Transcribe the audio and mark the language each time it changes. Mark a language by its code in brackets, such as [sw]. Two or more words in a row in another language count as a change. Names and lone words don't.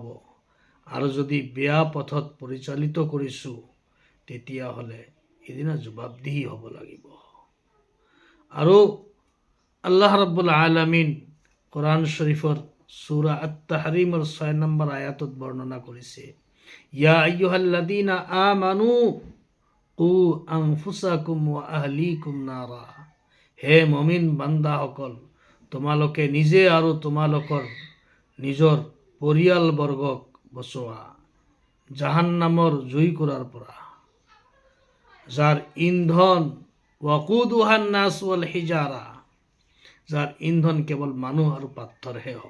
[as] আৰু যদি বেয়া পথত পৰিচালিত কৰিছোঁ, তেতিয়াহ'লে সিদিনা জবাবদিহি হ'ব লাগিব। আৰু [ar] الله رب العالمين [as] কোৰআন শৰীফৰ সূৰা আত-তাহৰীমৰ 6 নম্বৰ আয়াতত বৰ্ণনা কৰিছে, [ar] يا أيها الذين آمنوا قوا أنفسكم و أهليكم نارا, [as] হে মমিন বান্দাসকল, তোমালোকে নিজে আৰু তোমালোকৰ নিজৰ পৰিয়ালবৰ্গক বচোৱা জাহান্নামৰ জুইকুৰাৰ পৰা, যাৰ ইন্ধন [ar] وقودها الناس والحجارة, [as] যাৰ ইন্ধন কেৱল মানুহ আৰু পাথৰহে হ'ব।